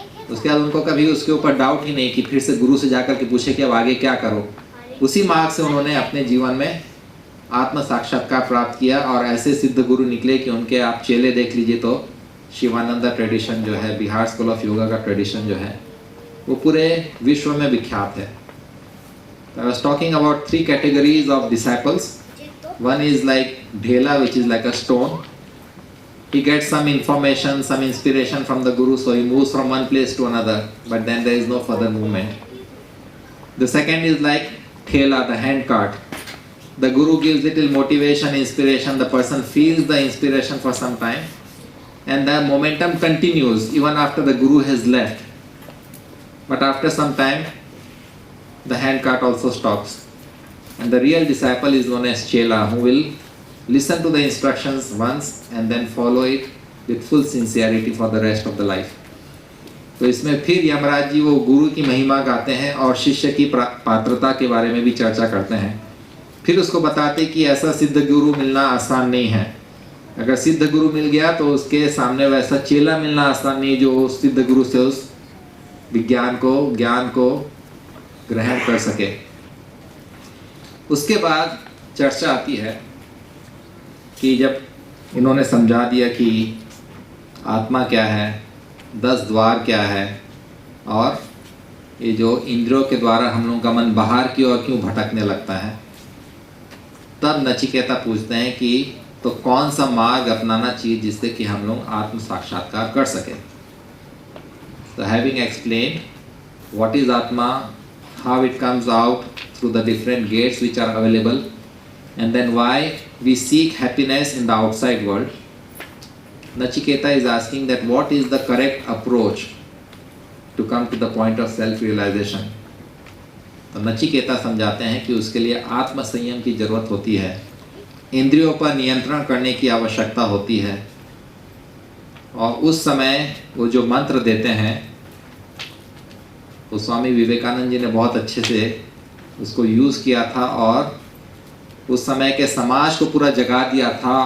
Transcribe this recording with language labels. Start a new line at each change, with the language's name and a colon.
Hindi: उसके बाद उनको कभी उसके ऊपर डाउट ही नहीं कि फिर से गुरु से जाकर के पूछे कि अब आगे क्या करो। उसी मार्ग से उन्होंने अपने जीवन में आत्म साक्षात्कार प्राप्त किया, और ऐसे सिद्ध गुरु निकले कि उनके आप चेले देख लीजिए तो शिवानंदा ट्रेडिशन जो है, बिहार स्कूल ऑफ योगा का ट्रेडिशन जो है, वो पूरे विश्व में विख्यात है।
English: I was talking about 3 categories of disciples. One is like Dhela, which is like a stone. He gets some information, some inspiration from the Guru, so he moves from one place to another, but then there is no further movement. The second is like Thela, the hand cart. the guru gives little motivation, inspiration, the person feels the inspiration for some time, and the momentum continues even after the guru has left. But after some time, the handcart also stops. And the real disciple is known as Chela, who will listen to the instructions once and then follow it with full sincerity for the rest of the life.
Hindi: तो इसमें फिर यमराज जी वो गुरु की महिमा गाते हैं और शिष्य की पात्रता के बारे में भी चर्चा करते हैं। फिर उसको बताते कि ऐसा सिद्ध गुरु मिलना आसान नहीं है। अगर सिद्ध गुरु मिल गया तो उसके सामने वैसा चेला मिलना आसान नहीं जो उस सिद्ध गुरु से उस विज्ञान को, ज्ञान को ग्रहण कर सके। उसके बाद चर्चा आती है कि जब इन्होंने समझा दिया कि आत्मा क्या है, 10 द्वार क्या है, और ये जो इंद्रियों के द्वारा हम लोगों का मन बाहर की ओर क्यों भटकने लगता है, तब नचिकेता पूछते हैं कि तो कौन सा मार्ग अपनाना चाहिए जिससे कि हम लोग आत्म साक्षात्कार कर सकें।
English: So having explained what is Atma, how it comes out through the different gates which are available, and then why we seek happiness in the outside world, Nachiketa is asking that what is the correct approach to come to the point of self-realization.
Hindi: तो नचिकेता समझाते हैं कि उसके लिए आत्म संयम की जरूरत होती है, इंद्रियों पर नियंत्रण करने की आवश्यकता होती है, और उस समय वो जो मंत्र देते हैं वो स्वामी विवेकानंद जी ने बहुत अच्छे से उसको यूज़ किया था और उस समय के समाज को पूरा जगा दिया था।